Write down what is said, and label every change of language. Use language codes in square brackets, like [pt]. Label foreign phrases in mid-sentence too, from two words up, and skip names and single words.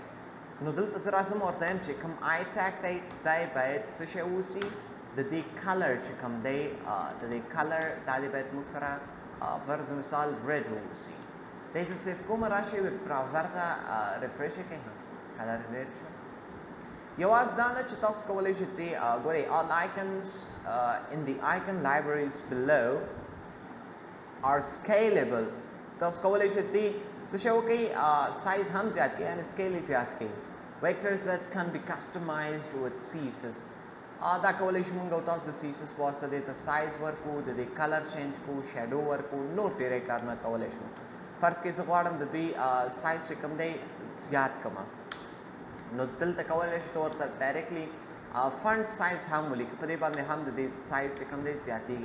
[ps] نو دلته زه راځم ورته وایم چې کوم [en] i tag [ps] دی دی باید څه شی اوسي؟ د دې کلر چې کوم دی د دې کلر دا دی باید موږ سره فرض مثال ریډ واوسي. دی زه سیف کوم راشئ [en] web browser [ps] ته ریفریش یې کړئ کلر ریډ شو. یوازې دا نه چې تاسو کولی شئ دې ګورئ [en] all icons in the icon libraries below [ps] are scalable. تاسو کولی شئ دې څه شی وکړئ سایز هم زیات کړئ یعنې سکیل یې زیات کړئ. [en] vectors that can be customized with CSS [ps] دا کولی شو موږ او تاسو د CSS په واسطه دې ته سایز ورکړو د دې [en] color change [ps] کړو شیډو ورکړو نور ډېری کارونه کولی شو. فرض کړئ زه غواړم د دوی سایز چې کوم دی زیات کړمه نو دلته کولی شو ورته [en] directly font size [ps] هم ولیکي په دې باندې هم د دې سایز چې کوم دی زیاتېږي.